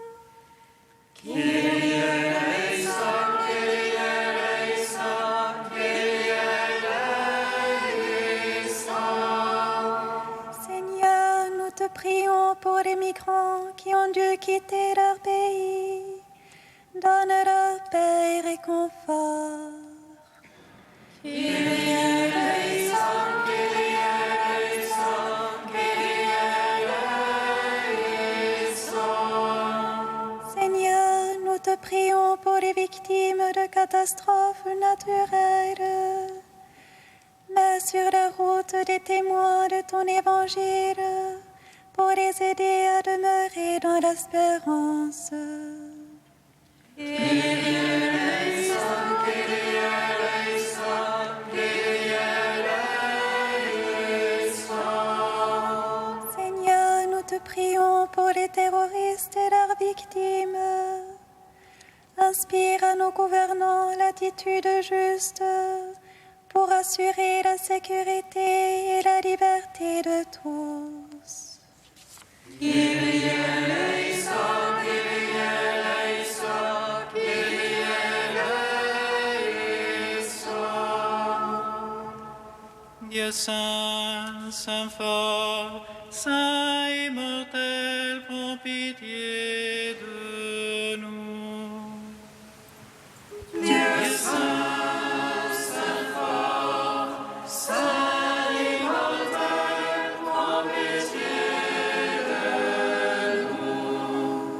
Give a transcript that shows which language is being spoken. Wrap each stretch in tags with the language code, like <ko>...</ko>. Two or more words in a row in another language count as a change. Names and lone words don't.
<el>Kyrie eleison, Kyrie eleison, Kyrie eleison.</el> <fr>Seigneur, nous te prions pour les migrants qui ont dû quitter leur pays. Donne-leur paix et réconfort.</fr> <el>Kyrie eleison, Kyrie eleison, Kyrie eleison.</el> <fr>Seigneur, nous te prions pour les victimes de catastrophes naturelles. Mets sur la route des témoins de ton évangile pour les aider à demeurer dans l'espérance.</fr> <el>Kyrie eleison, Kyrie eleison, Kyrie eleison.</el> <fr>Seigneur, nous te prions pour les terroristes et leurs victimes. Inspire à nos gouvernants l'attitude juste pour assurer la sécurité et la liberté de tous.</fr> <el>Kyrie eleison, Kyrie eleison, Kyrie eleison.</el> <fr>Dieu saint, saint fort, saint immortel, prends pitié de nous. Dieu saint, saint fort, saint immortel, prends pitié de nous.</fr>